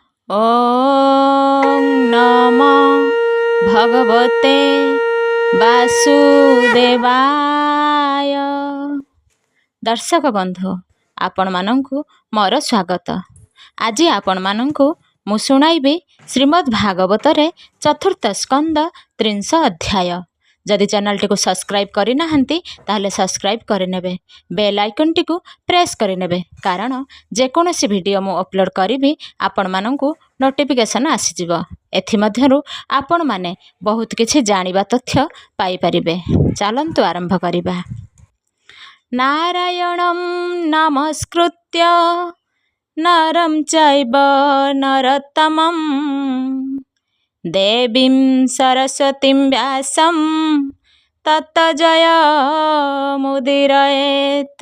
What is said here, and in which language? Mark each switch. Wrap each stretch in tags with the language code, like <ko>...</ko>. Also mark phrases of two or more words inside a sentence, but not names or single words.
<sa>ॐ नमो भगवते वासुदेवाय।</sa> <or>ଦର୍ଶକ ବନ୍ଧୁ ଆପଣ ମାନଙ୍କୁ ମୋର ସ୍ୱାଗତ। ଆଜି ଆପଣ ମାନଙ୍କୁ ମୁଁ ଶୁଣାଇବି ଶ୍ରୀମଦ୍ ଭାଗବତରେ ଚତୁର୍ଥ ସ୍କନ୍ଦ 30 ଅଧ୍ୟାୟ। ଯଦି ଚ୍ୟାନେଲ ଟି କୁ ସବସ୍କ୍ରାଇବ କରି ନାହାନ୍ତି ତାହାଲେ ସବସ୍କ୍ରାଇବ କରିନେବେ,</or> <en>bell icon</en> <or>ଟି କୁ ପ୍ରେସ କରିନେବେ, କାରଣ ଯେକୌଣସି ଭିଡିଓ ମୁଁ ଅପଲୋଡ କରିବି ଆପଣ ମାନଙ୍କୁ ନୋଟିଫିକେସନ ଆସିଯିବ। ଏଥି ମଧ୍ୟରୁ ଆପଣ ମାନେ ବହୁତ କିଛି ଜାଣିବା ତଥ୍ୟ ପାଇ ପାରିବେ। ଚାଲନ୍ତୁ ଆରମ୍ଭ କରିବା।</or> <sa>नारायणं नमस्कृत्य नरं चैव नरोत्तमं देवीं सरस्वतीं व्यासं ततो जयमुदीरयेत्।</sa>